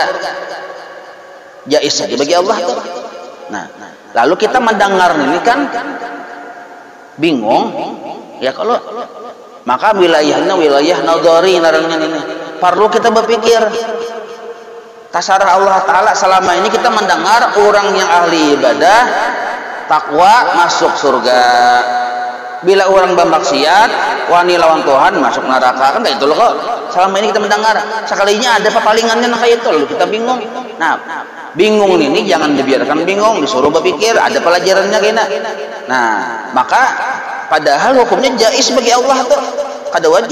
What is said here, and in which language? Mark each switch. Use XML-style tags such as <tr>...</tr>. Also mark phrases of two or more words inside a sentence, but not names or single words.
<bjn>Jais saja bagi Allah tuh. Nah, lalu kita mendengar ini kan bingung ya, kalau maka wilayahnya wilayah nadhari narangnya ini perlu kita berpikir. Tasarah Allah Ta'ala, selama ini kita mendengar orang yang ahli ibadah takwa masuk surga, bila orang bermaksiat wani lawan Tuhan masuk neraka, kan kayak itu loh kok. Selama ini kita mendengar, sekalinya ada pepalingannya kayak itu, lalu kita bingung.</bjn> <id>Nah, bingung ini jangan dibiarkan bingung, disuruh berpikir, ada pelajarannya kena.</id> <bjn>Nah, maka padahal hukumnya jais bagi Allah tuh, kada wajib.</bjn>